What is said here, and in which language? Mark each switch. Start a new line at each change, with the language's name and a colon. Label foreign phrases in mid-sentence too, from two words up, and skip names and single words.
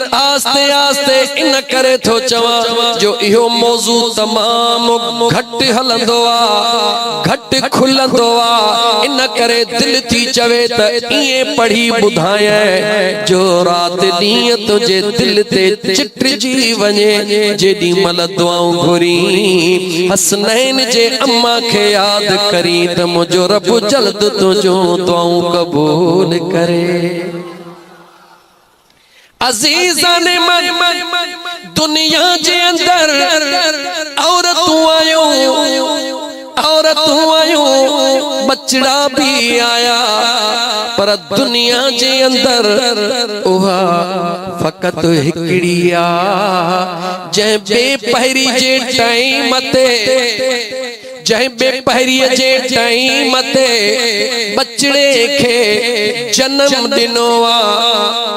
Sindhi: आस्ते आस्ते इन करे थो चवां जो इहो मौजू तमाम घट हलंदो आ, घट खुलंदो आ। इन करे दिल थी चवे त इए पढ़ी ॿुधायां जो रात ॾींहं तुझे दिल ते चिटजी वञे जेॾी महिल दुआऊं घुरी हसनैन जे अम्मा के याद करी त मुझो रब जल्द तुझो दुआऊं कबूल करे। अजीज़ा ने मन दुनिया जे अंदर औरतूं आयो, औरतूं आयो, बचड़ा भी आया पर दुनिया जे अंदर उहा फकत हिकड़ी आ। जंहिं बेपहरी जे टाइम ते, जंहिं बेपहरी जे टाइम ते बचड़े खे जन्म ॾिनो आ।